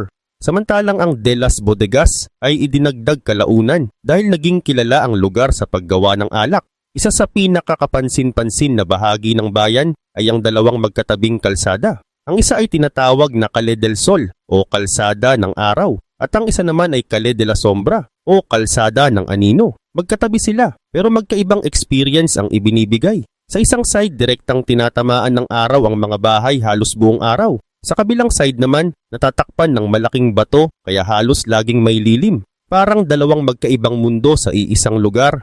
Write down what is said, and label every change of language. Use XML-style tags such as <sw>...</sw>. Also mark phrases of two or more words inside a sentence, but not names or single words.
<tl>Samantalang ang De las Bodegas ay idinagdag kalaunan dahil naging kilala ang lugar sa paggawa ng alak. Isa sa pinakakapansin-pansin na bahagi ng bayan ay ang dalawang magkatabing kalsada. Ang isa ay tinatawag na Calle del Sol o Kalsada ng Araw. At ang isa naman ay Calle de la Sombra o Kalsada ng Anino. Magkatabi sila pero magkaibang experience ang ibinibigay. Sa isang side, direktang tinatamaan ng araw ang mga bahay halos buong araw. Sa kabilang side naman, natatakpan ng malaking bato kaya halos laging may lilim. Parang dalawang magkaibang mundo sa iisang lugar.</tl>